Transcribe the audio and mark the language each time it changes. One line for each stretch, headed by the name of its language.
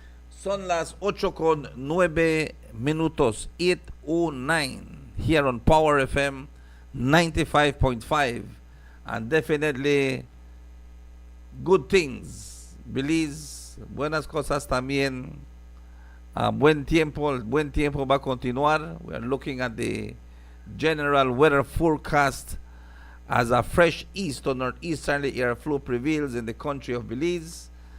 Spanish: Son las 8:09, 8:09
English: here on Power FM 95.5, and definitely good things.
Spanish: Belize, buenas cosas también. Buen tiempo va a continuar.
English: We are looking at the general weather forecast as a fresh east or northeasterly air flow prevails in the country of Belize.